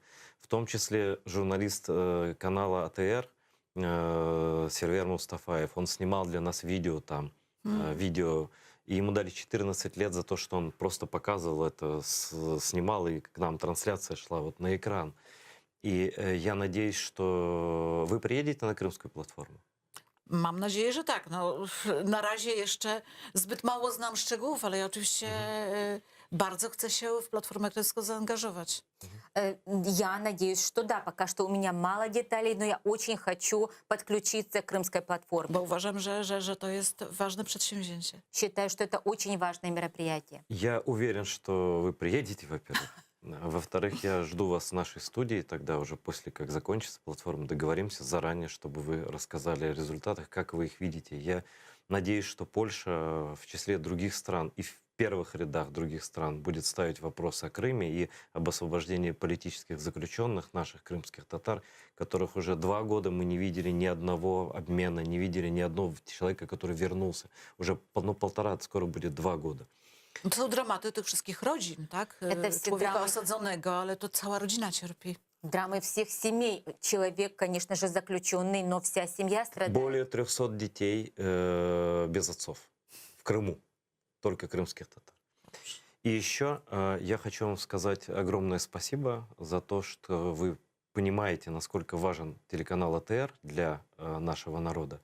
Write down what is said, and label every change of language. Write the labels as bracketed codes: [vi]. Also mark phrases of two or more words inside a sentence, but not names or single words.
[ru] В том числе журналист канала АТР Сервер Мустафаев, он снимал для нас видео там, видео, и ему дали 14 лет за то, что он просто показывал это, снимал, и к нам трансляция шла вот на экран. И я надеюсь, что вы приедете на крымскую платформу? [pl] Mam nadzieję, że tak. No, na razie jeszcze zbyt mało znam szczegółów, ale ja oczywiście bardzo chcę się w Platformę Krymską zaangażować. [ru] Я надеюсь, что да. Пока что у меня мало деталей, но я очень хочу подключиться к крымской платформе. [pl] Bo uważam, że to jest ważne przedsięwzięcie. [ru] Считаю, что это очень важное мероприятие. Я уверен, что вы приедете, во-первых. Во-вторых, я жду вас в нашей студии, тогда уже после как закончится платформа, договоримся заранее, чтобы вы рассказали о результатах, как вы их видите. Я надеюсь, что Польша в числе других стран и в первых рядах других стран будет ставить вопрос о Крыме и об освобождении политических заключенных, наших крымских татар, которых уже 2 года мы не видели ни одного обмена, не видели ни одного человека, который вернулся. Уже 1,5, скоро будет 2 года. [pl] To są dramaty tych wszystkich rodzin, tak? Człowieka dramaty. osadzonego, ale to cała rodzina cierpi. [ru] Драмы всех семей. Человек, конечно же, заключенный, но вся семья страдает. Более 300 детей без отцов в Крыму, только крымских татар. И еще я хочу вам сказать огромное спасибо за то, что вы понимаете, насколько важен телеканал АТР для нашего народа.